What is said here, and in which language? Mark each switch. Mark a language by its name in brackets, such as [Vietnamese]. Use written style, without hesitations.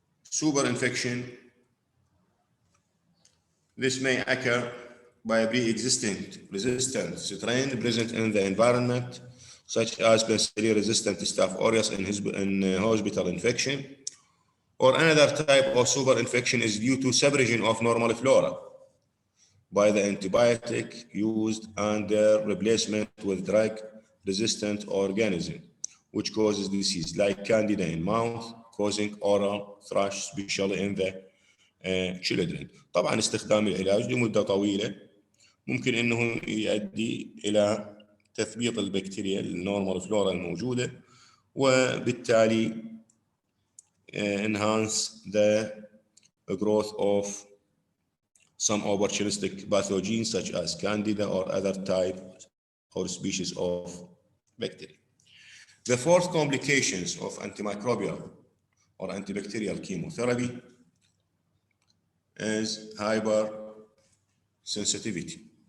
[English] Superinfection, this may occur by a pre-existing resistant strain present in the environment, such as penicillin-resistant Staph aureus in hospital infection, or another type of superinfection is due to suppression of normal flora by the antibiotic used and their replacement with drug-resistant organism, which causes disease like candida in mouth, causing oral thrush, especially in the children. [Arabic] طبعا استخدام العلاج لمدة طويلة ممكن انه يؤدي الى تثبيط البكتيريا النورمال فلورا الموجودة، [English] وبالتالي enhance the growth of some opportunistic pathogens such as Candida or other type or species of bacteria. The fourth complications of antimicrobial or antibacterial chemotherapy is hypersensitivity.